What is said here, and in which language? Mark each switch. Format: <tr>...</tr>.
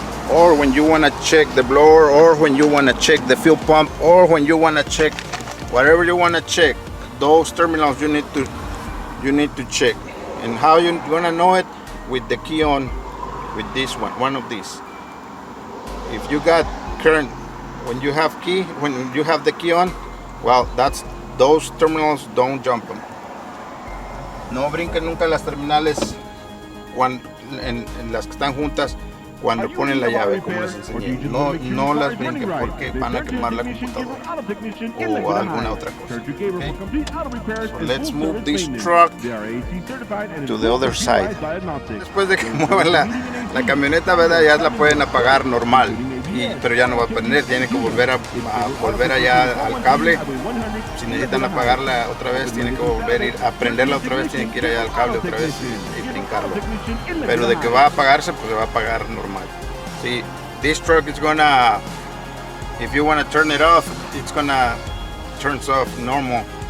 <en>Or when you want to check the blower, or when you want to check the fuel pump, or when you want to check whatever you want to check, those terminals you need to check. And how you gonna know it? With the key on, with this one of these. If you got current, when you have the key on, well, that's those terminals, don't jump them.</en> <es>No brinquen nunca las terminales en las que están juntas cuando ponen la llave, como les enseñé. No las brinquen porque van a quemar la computadora o alguna otra cosa.</es> <en>Okay? So let's move this truck to the other side.</en> <es>Después de que muevan la camioneta, ¿verdad? Ya la pueden apagar normal, pero ya no va a prender. Tiene que volver allá al cable. Si necesitan apagarla otra vez, tienen que volver a prenderla otra vez, tienen que ir allá al cable otra vez y brincarlo. Pero de que va a apagarse, pues se va a apagar normal.</es> <en>See, this truck is gonna, if you want to turn it off, it's gonna turn off normal.</en>